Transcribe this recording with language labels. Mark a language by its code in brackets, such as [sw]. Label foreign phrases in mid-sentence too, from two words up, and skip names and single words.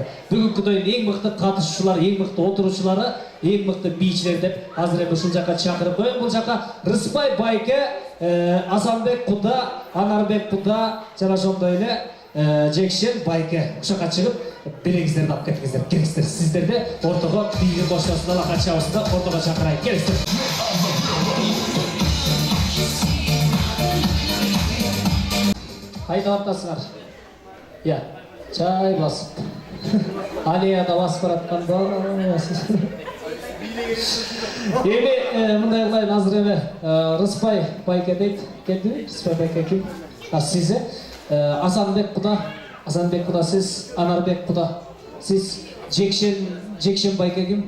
[ky] Бүгүнкү тойдун эң мыкты катышуучулары, эң мыкты отуруучулары, эң мыкты бийчилер деп азыр эми ушул жака чакырып коем. Бул жака Рыспай байке, Асанбек куда, Анарбек куда, жана ошондой эле Жекшен байке ушака чыгып белегиңиздерди алып кетиңиздер. Келиңиздер. Сиздерди ортого бийге коштосун алака чабысында ортого чакырайын. Келиңиздер. Қайда аттасыңар? Я, чай басып. Алияда басып баратқанда. Эми мындай кылайын, азыр эми Рыспай байке дейт. Келди? Рыспай байке ким? Сиз Асанбек куда сиз, Анарбек куда сиз, Жекшен байке ким?